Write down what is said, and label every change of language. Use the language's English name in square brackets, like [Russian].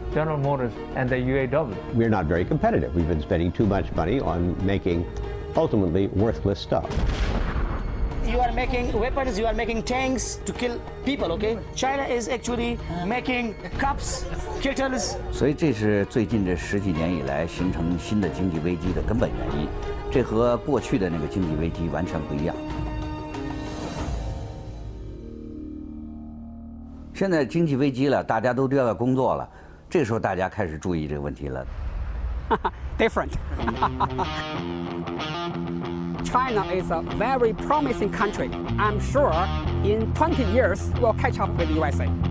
[English] General Motors and the UAW. We're not very competitive. We've been spending too much money on making ultimately worthless stuff. You are making weapons, you are making tanks to kill people, okay? China is actually making cups, kettles. [Chinese] 所以这是最近这10几年以来形成新的经济危机的根本原因，这和过去的那个经济危机完全不一样。现在经济危机了，大家都丢掉工作了，这个时候大家开始注意这个问题了。 [English] Different. China is a very promising country. I'm sure in 20 years we'll catch up with USA.